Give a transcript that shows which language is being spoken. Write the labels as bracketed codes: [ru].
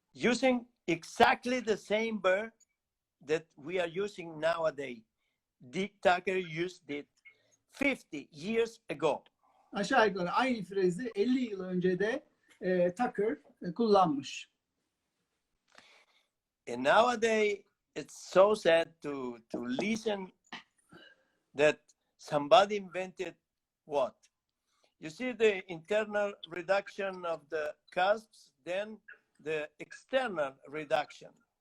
[en] Using exactly the same burr that we are using nowadays. Dick Tucker used it 50 years ago. [tr] Aşağı yukarı aynı frezi 50 yıl önce de Tucker kullanmış. [en] And nowadays, it's so sad to listen that somebody invented what? You see the internal reduction of the cusps, then the external reduction.